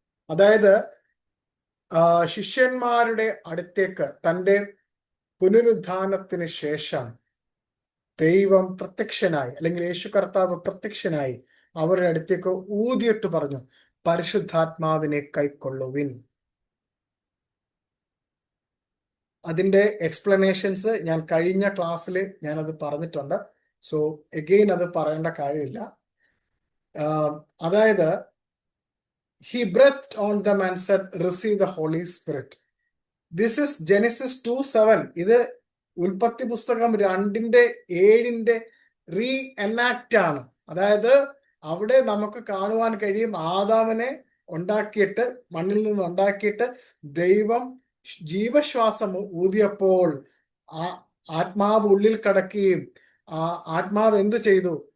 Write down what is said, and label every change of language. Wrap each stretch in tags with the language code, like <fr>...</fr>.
<ml>അതായത് ശിഷ്യന്മാരുടെ അടുത്തേക്ക് തൻ്റെ പുനരുദ്ധാനത്തിന് ശേഷം ദൈവം പ്രത്യക്ഷനായി, അല്ലെങ്കിൽ യേശു കർത്താവ് പ്രത്യക്ഷനായി അവരുടെ അടുത്തേക്ക് ഊതിയിട്ട് പറഞ്ഞു, പരിശുദ്ധാത്മാവിനെ കൈക്കൊള്ളുവിൻ. അതിൻ്റെ എക്സ്പ്ലനേഷൻസ് ഞാൻ കഴിഞ്ഞ ക്ലാസ്സിൽ ഞാനത് പറഞ്ഞിട്ടുണ്ട്.</ml> <en>so again</en> <ml>അത് പറയേണ്ട കാര്യമില്ല. അതായത്</ml> <en>he breathed on them and said, receive the Holy Spirit. This is Genesis 2:7.</en> <ml>ഇത് ഉൽപ്പത്തി പുസ്തകം 2:7</ml> <en>reenact</en> <ml>ആണ്. അതായത് അവിടെ നമുക്ക് കാണുവാൻ കഴിയും, ആദാമിനെ ഉണ്ടാക്കിയിട്ട്, മണ്ണിൽ നിന്ന് ഉണ്ടാക്കിയിട്ട് ദൈവം ജീവശ്വാസം ഊതിയപ്പോൾ ആത്മാവ് ഉള്ളിൽ കടക്കുകയും ആത്മാവ് എന്ത് ചെയ്തു?</ml>